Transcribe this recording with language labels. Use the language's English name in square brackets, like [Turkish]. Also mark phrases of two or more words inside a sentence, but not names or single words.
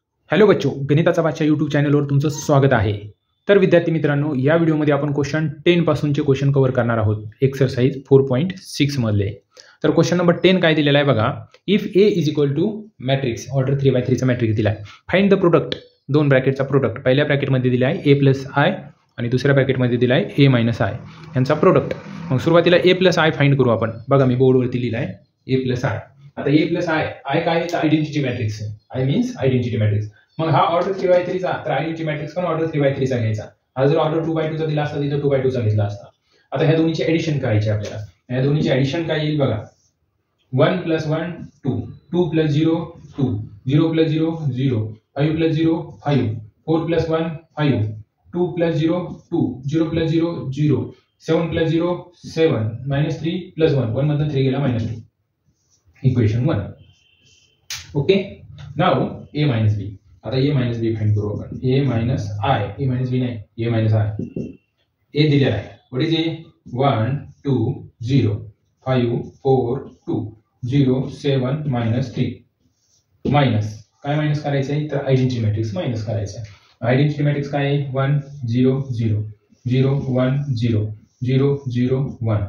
[Marathi] हॅलो बच्चो, गणिताचा बादशाह यूट्यूब चॅनलवर तुमचं स्वागत आहे। तर विद्यार्थी मित्रांनो, या व्हिडिओमध्ये आपण क्वेश्चन 10 पासूनचे क्वेश्चन कव्हर करणार आहोत, एक्सरसाइज 4.6 मधले। तर क्वेश्चन नंबर 10 काय दिलेला आहे बघा, [English] if A is equal to matrix order 3x3 [Marathi] चा मॅट्रिक्स दिला आहे, [English] find the product, [Marathi] दोन ब्रॅकेटचा प्रोडक्ट, पहिल्या ब्रॅकेटमध्ये दिला आहे a + i आणि दुसऱ्या ब्रॅकेटमध्ये दिला आहे a - i यांचा प्रोडक्ट। मग सुरुवातीला a + i फाइंड करू आपण। बघा मी बोर्डवरती लिहिला आहे a + i। आता a + i काय आहे? [English] identity matrix [Marathi] आहे। [English] i means identity matrix. [Marathi] मग हा ऑर्डर 3x3 चा, तर [English] identity matrix [Marathi] पण ऑर्डर 3x3 चा घ्यायचा। हा जर ऑर्डर 2x2 चा दिला असता तिथे 2x2 चा घेतला असता। आता ह्या दोन्हीची ऍडिशन करायची आपल्याला। या दोन्हीची ऍडिशन काय येईल बघा, 1 + 1 2, 2 + 0 2, 0 + 0 0, 5 + 0 5, 4 + 1 5, 2 + 0 2, 0 + 0 0, 7 + 0 7, -3 + 1, 1 मधून 3 गेला -2, इक्वेशन 1। [English] okay, now a - b। [Marathi] आता a - b फाइंड करू आपण। a - i, a - b नाही, a - i। a दिलेला आहे, [English] what is a? [Marathi] 1 2 0 5 4 2 0 7 -3 मायनस काय मायनस करायचं आहे? तर [English] identity matrix minus [Marathi] करायचं आहे। [English] identity matrix [Marathi] काय आहे? 1 0 0 0 1 0 0 0 1।